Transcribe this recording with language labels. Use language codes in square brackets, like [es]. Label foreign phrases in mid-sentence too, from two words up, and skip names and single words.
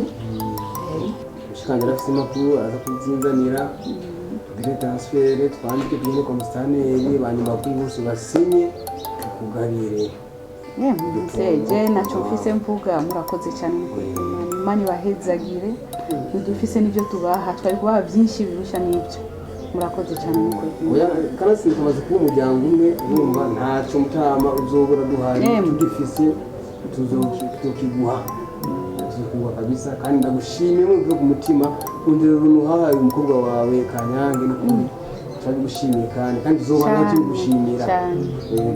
[rn] ushikanje afite impapuro aza kuzinzanira tugire transfert twandike tugende kwa mustaneri banyuma kuri bose basinye tukugabire mseje nacho mfise mvuga murakoze cyane Imana ibahezagire dufise nivyo tubaha twari kubaha byinshi birusha n'ibyo murakoze cyane n'ukuri oya karasi tumaze kuba umuryango umwe urumva ntacyo mutama uzobura duhaye tugifise tukiguha kabisa kandi ndagushimiye muvuye ku mutima kundira uruntu hahaye umukobwa wawe Kanyange n'ukuri turagushimiye kandi uzobana tubigushimira yego